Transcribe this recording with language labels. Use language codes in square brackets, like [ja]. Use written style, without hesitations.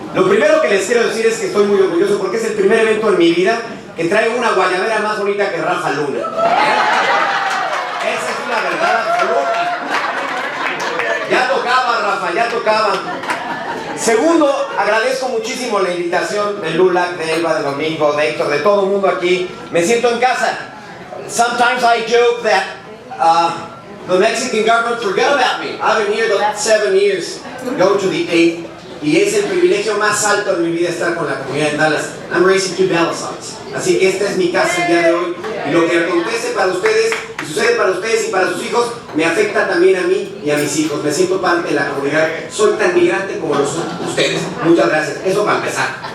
[es] Lo primero que les quiero decir es que estoy muy orgulloso porque es el primer evento en mi vida que traigo una guayabera más bonita que Rafa Luna. Esa es una verdad absoluta. Ya tocaba, Rafa, ya tocaba. Segundo, agradezco muchísimo la invitación de LULAC, de Elba, de Domingo, de Héctor, de todo el mundo aquí. Me siento en casa. [en] Sometimes I joke that the Mexican government forgot about me. I've been here the last 7 years, going to the 8th. [es] Y es el privilegio más alto de mi vida estar con la comunidad en Dallas. [en] I'm raising 2 Dallas sons. [es] Así que esta es mi casa el día de hoy. Y lo que acontece para ustedes, y sucede para ustedes y para sus hijos, me afecta también a mí y a mis hijos. Me siento parte de la comunidad. Soy tan migrante como lo son ustedes. Muchas gracias. Eso para empezar.